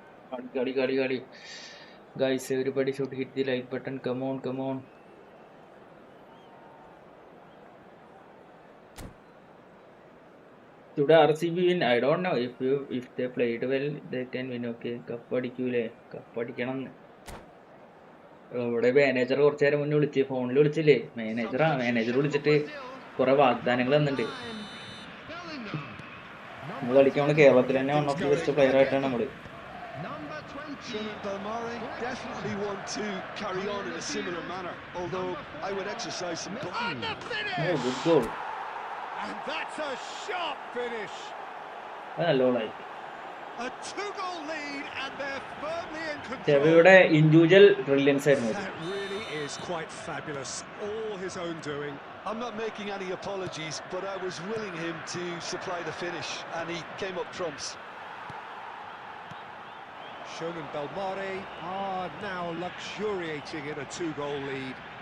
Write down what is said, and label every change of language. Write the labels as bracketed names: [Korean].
[English] Gadi. Guys, everybody should hit the like button. Come on. Today RCB win. I don't know if they played well, they can win. Okay, [Malayalam] cup അടിക്കൂലേ? Cup അടിക്കണം. ഇവിടെ manager കുറച്ചു നേരം മുന്നേ വിളിച്ച് ഫോണിൽ വിളിച്ചില്ലേ? Manager വിളിച്ചിട്ട് കുറെ വാഗ്ദാനങ്ങൾ തന്നിട്ടുണ്ട്. നമ്മൾ കളിക്കാൻ നമ്മള് കേരളത്തിൽ തന്നെ [English] one of the best player [Malayalam] ആയിട്ടാണ് നമ്മള്. [English] Shonan Belmare definitely want to carry on in a similar manner, although I would exercise some caution. Oh, good goal. And that's a sharp finish. [Malayalam] നല്ല ഗോളായി. [English] A 2-goal lead and they're firmly in control. [Malayalam] ചെവിയുടെ [English] individual brilliance [Malayalam] ആയിരുന്നു. [English] That really is quite fabulous. All his own doing. I'm not making any apologies, but I was willing him to supply the finish, and he came up trumps. Shonan Belmare are now luxuriating in a 2-goal lead.